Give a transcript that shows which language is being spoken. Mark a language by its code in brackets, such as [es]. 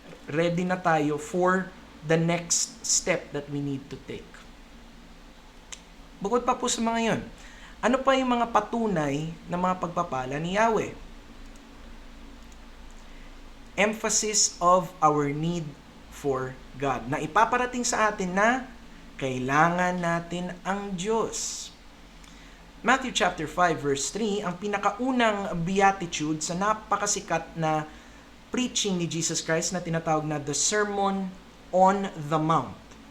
[tl] Ready na tayo [en] for the next step that we need to take. [tl] Bukod pa po sa mga yon, ano pa yung mga patunay ng mga pagpapala ni Yahweh? [en] Emphasis of our need for God. [tl] Na ipaparating sa atin na kailangan natin ang Diyos. Matthew chapter 5 verse 3, ang pinakaunang beatitude sa napakasikat na preaching ni Jesus Christ na tinatawag na the Sermon on the Mount.